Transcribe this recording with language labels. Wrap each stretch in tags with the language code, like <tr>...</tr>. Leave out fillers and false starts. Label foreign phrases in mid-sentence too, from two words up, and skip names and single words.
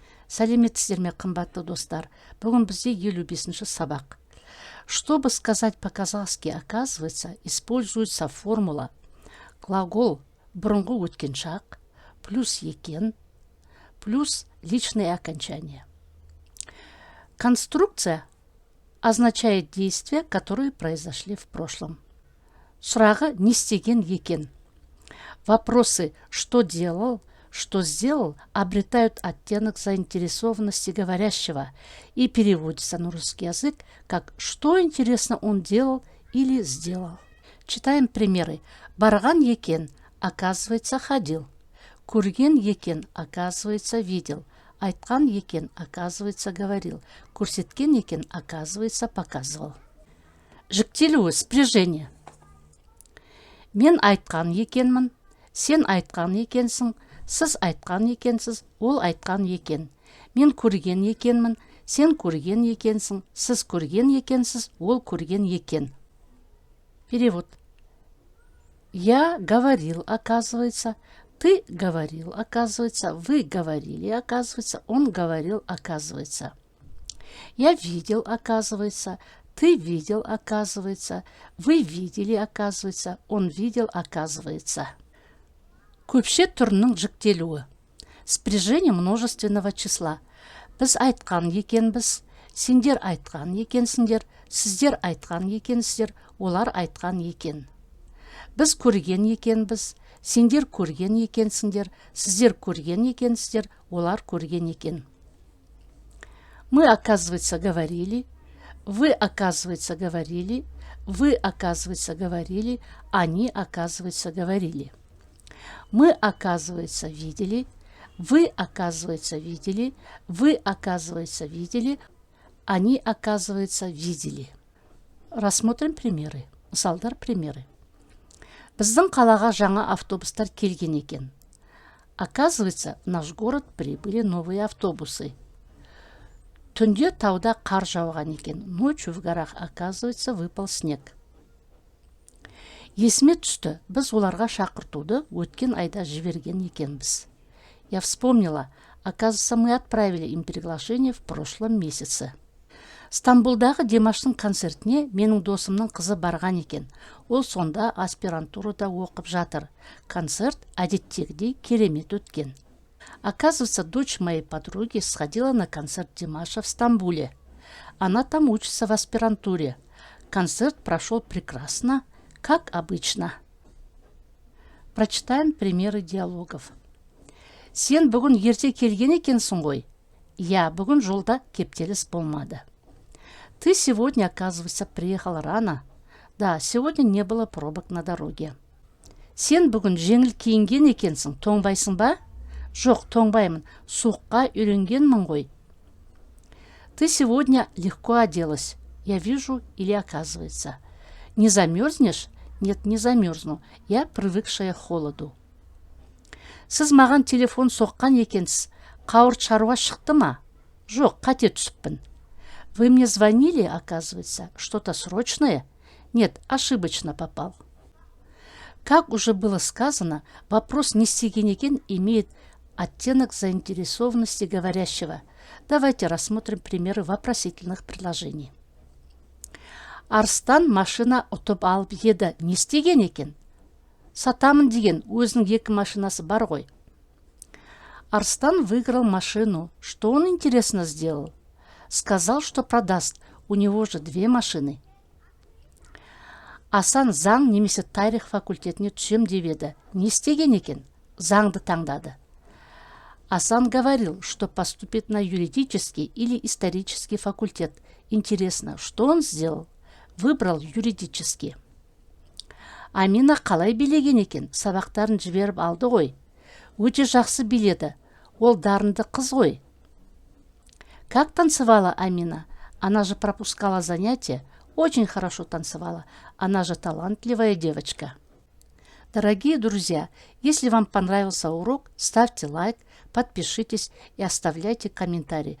<kk>Сәлеметсіздер ме, қымбатты достар? Бүгін бізде 55-ші сабақ.</kk> <ru>Чтобы сказать по-казахски, оказывается, используется формула глагол</ru> <kk>бұрынғы өткеншақ</kk> <ru>плюс екен плюс личные окончания. Конструкция означает действия, которые произошли в прошлом.</ru> <kk>Сұрағы не істеген екен.</kk> <ru>Вопросы «что делал?», «что сделал?» обретают оттенок заинтересованности говорящего и переводятся на русский язык как «что интересно он делал или сделал?». Читаем примеры.</ru> <kk>Барған екен,</kk> <ru>оказывается, ходил.</ru> <kk>Көрген екен,</kk> <ru>оказывается, видел.</ru> <kk>Айтқан екен,</kk> <ru>оказывается, говорил.</ru> <kk>Көрсеткен екен,</kk> <ru>оказывается, показывал.</ru> <kk>Жіктелуі, спряжение. Мен айтқан екенмін, сен айтқан екенсің, сіз айтқан екенсіз, ол айтқан екен. Мен көрген екенмін, сен көрген екенсің, сіз көрген екенсіз, ол көрген екен.</kk> <ru>Перевод. Я говорил, оказывается, ты говорил, оказывается, вы говорили, оказывается, он говорил, оказывается. Я видел, оказывается, ты видел, оказывается, вы видели, оказывается, он видел, оказывается.</ru> <kk>Көпше түрінің жіктелуі.</kk> <ru>Спряжение множественного числа.</ru> <kk>Біз айтқан екенбіз, сендер айтқан екенсіңдер, сіздер айтқан екенсіздер, олар айтқан екен. Біз көрген екенбіз, сендер көрген екенсіңдер, сіздер көрген екенсіздер, олар көрген екен.</kk> <ru>Мы, оказывается, говорили, вы, оказывается, говорили, вы, оказывается, говорили, они, оказывается, говорили. Мы, оказывается, видели, вы, оказывается, видели, вы, оказывается, видели, они, оказывается, видели. Рассмотрим примеры.</ru> <kk>Мысалдар примеры. Біздің қалаға жаңа автобустар келген екен.</kk> <ru>Оказывается, в наш город прибыли новые автобусы.</ru> <kk>Түнде тауда қар жауған екен.</kk> <ru>Ночью в горах, оказывается, выпал снег.</ru> <kk>Есіме түсті, біз оларға шақыртуды өткен айда жіберген екенбіз.</kk> <ru>Я вспомнила, оказывается, мы отправили им приглашение в прошлом месяце.</ru> <kk>Стамбулдағы Димаштың концертіне менің досымның қызы барған екен. Ол сонда аспирантурада оқып жатыр. Концерт әдеттегідей керемет өткен.</kk> <ru>Оказывается, дочь моей подруги сходила на концерт Димаша в Стамбуле. Она там учится в аспирантуре. Концерт прошел прекрасно, как обычно. Прочитаем примеры диалогов.</ru> <kk>Сен бүгін ерте келген екенсің ғой? Я, бүгін жолда кептеліс болмады.</kk> <ru>Ты сегодня, оказывается, приехал рано. Да, сегодня не было пробок на дороге.</ru> <kk>Сен бүгін жеңіл киінген екенсің, тоңбайсың ба? Жоқ, тоңбаймын, суыққа үйренгенмін ғой.</kk> <ru>Ты сегодня легко оделась. Я вижу или оказывается. Не замерзнешь? Нет, не замерзну. Я привыкшая к холоду.</ru> <kk>Сіз маған телефон соққан екенсіз. Қауырт шаруа шықты ма? Жоқ, қате түсіппін.</kk> <ru>Вы мне звонили, оказывается, что-то срочное? Нет, ошибочно попал. Как уже было сказано, вопрос</ru> <kk>«не істеген екен»</kk> <ru>имеет оттенок заинтересованности говорящего. Давайте рассмотрим примеры вопросительных предложений.</ru> <kk>Арыстан машина ұтып алып еді, не істеген екен? Сатамын деген, өзінің екі машинасы бар ғой.</kk> <ru>Арыстан выиграл машину. Что он интересно сделал? Сказал, что продаст. У него же 2 машины.</ru> <kk>Асан заң немесе тарих факультетіне түсем деп еді. Не істеген екен? Заңды таңдады.</kk> <ru>Асан говорил, что поступит на юридический или исторический факультет. Интересно, что он сделал? Выбрал юридический.</ru> <kk>Амина қалай билеген екен? Сабақтарын жіберіп алды ғой. Өте жақсы биледі. Ол дарынды қыз ғой.</kk> <ru>Как танцевала Амина? Она же пропускала занятия. Очень хорошо танцевала. Она же талантливая девочка. Дорогие друзья, если вам понравился урок, ставьте лайк, подпишитесь и оставляйте комментарии.</ru>